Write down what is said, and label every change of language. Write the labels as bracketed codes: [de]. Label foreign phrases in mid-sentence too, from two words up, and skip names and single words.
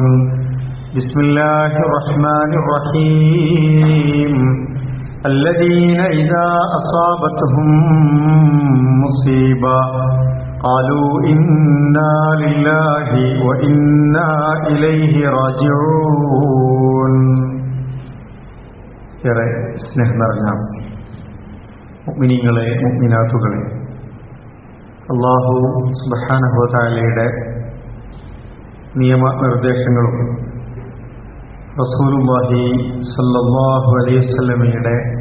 [ar] بسم الله الرحمن الرحيم. الذين إذا أصابتهم مصيبة قالوا إنا لله وإنا إليه راجعون. [ml] ഏറെ സ്നേഹം നിറഞ്ഞ മുഅ്മിനീങ്ങളെ മുഅ്മിനാത്തുകളെ, [ar] الله سبحانه وتعالى [ml] നിയമനിർദ്ദേശങ്ങളും [ar] رسول الله صلى الله عليه وسلم